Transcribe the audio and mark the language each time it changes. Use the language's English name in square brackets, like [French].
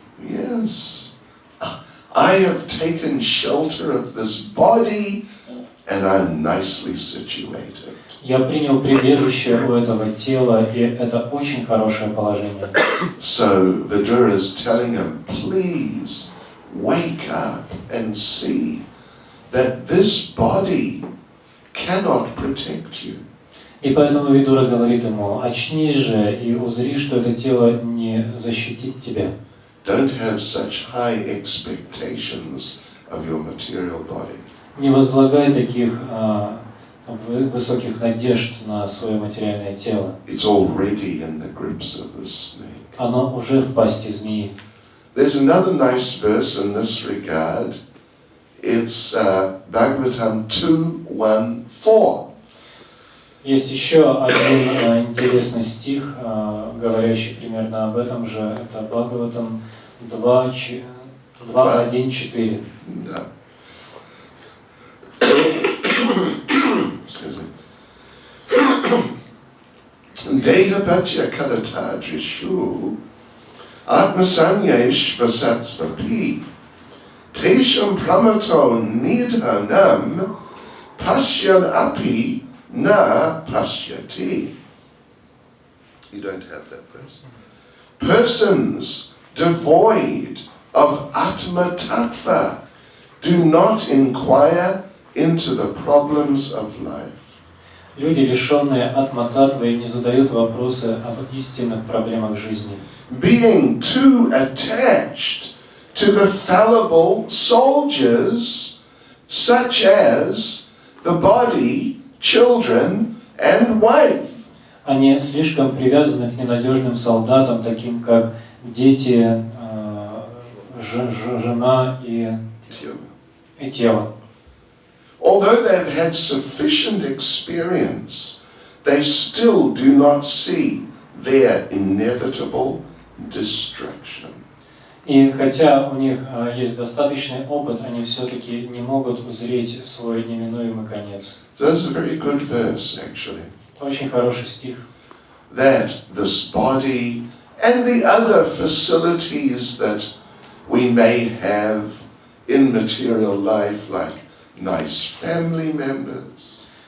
[English] Yes, I have taken shelter of this body, and I'm nicely situated. [Russian] Я принял прибежище у этого тела, и это очень хорошее положение. [English] So Vidura is telling him, please wake up and see that this body cannot protect you. [Russian] И поэтому Видура говорит ему, очнись же и узри, что это тело не защитит тебя. [English] Don't have such high expectations of your material body. [Russian] Не возлагай таких высоких надежд на свое материальное тело. [English] It's already in the grips of the snake. [Russian] Оно уже в пасти змеи. [English] There's another nice verse in this regard. It's Bhagavatam 2:1-4. [Russian] Есть еще один интересный стих, говорящий примерно об этом же. Это Бхагаватам 2:1-4. [English] Yeah. Excuse me. [Sanskrit] Dehapatya kadatadrishu atmasanyesh vasatsvapi tesham pramato nidhanam pasyan api na pasyati. [English] You don't have that verse. Persons devoid of Atma Tattva do not inquire into the problems of life. [Russian] Люди, лишенные атма-татвы, не задают вопросы об истинных проблемах жизни. [English] Being too attached to the fallible soldiers, such as the body, children, and wife. [Russian] Они слишком привязаны к ненадежным солдатам, таким как дети, жена и тело. [English] Although they've had sufficient experience, they still do not see their inevitable destruction. [Russian] И хотя у них есть достаточный опыт, они все-таки не могут узреть свой неминуемый конец. [English] So that's a very good verse, actually. [Russian] Это очень хороший стих. [English] That this body and the other facilities that we may have in material life, like nice family members.